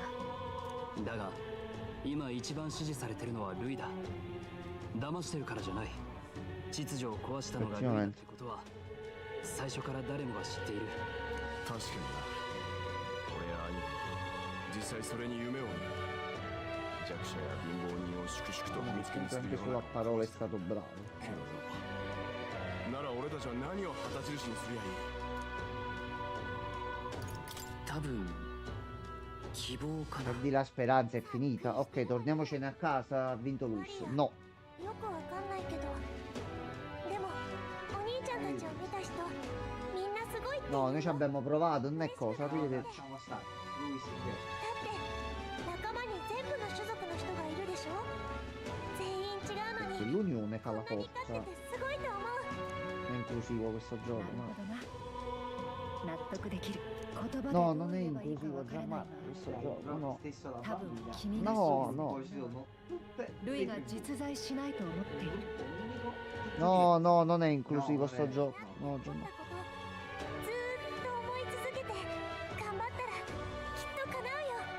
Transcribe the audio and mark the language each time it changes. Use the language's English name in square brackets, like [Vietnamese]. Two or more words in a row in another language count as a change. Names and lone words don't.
[Japanese] だが今一番支持されてるのはルイだ騙してるからじゃない。秩序を壊したのがルイだってことは最初から誰もが知っている。確かにな。俺や兄貴、実際それに夢を見た。弱者や貧乏人を粛々と見つけにする [Italian] Anche [Japanese] ような [Italian] sulla parola è stato bravo. [Japanese] けどなら俺たちは何を旗印にすりゃいい。多分希望かな。 [Italian] Perdi la speranza, è finita. Ok, torniamocene a casa, ha vinto Luis. No. [Japanese] よくわかんないけど、でもお兄ちゃんたちを見た人、みんなすごいって。 [Italian] No, noi ci abbiamo provato, non è cosa, arrivederci. Lasciamo stare. Lui si vede. [Japanese] だって仲間に全部の種族の人がいるでしょ。全員違うの [Italian] Perché [Japanese] に [Italian] l'unione fa la [Japanese] こんなに [Italian] forza. [Japanese] 立っててすごいと思う。 [Italian] È inclusivo questo [Japanese] な [Italian] gioco, [Japanese] るほ [Italian] no? [Japanese] どな納得できる言葉で [Italian] No, [Japanese] どう [Italian] non è [Japanese] 言えばいいか [Italian] inclusivo [Japanese] わからない [Italian] Gianmarco questo gioco, no. Stesso la [Japanese] 多分 [Italian] famiglia. [Japanese] 君が [Italian] No, [Japanese] 信 [Italian] no. Poi ci sono tutte [Japanese] ルイが実在しないと思っている [Italian] No, no, non è inclusivo No, sto non è. gioco. No, [Japanese] 思った [Italian] Gianmarco. [Japanese] ことずーっと思い続けて頑張ったらきっと叶うよ。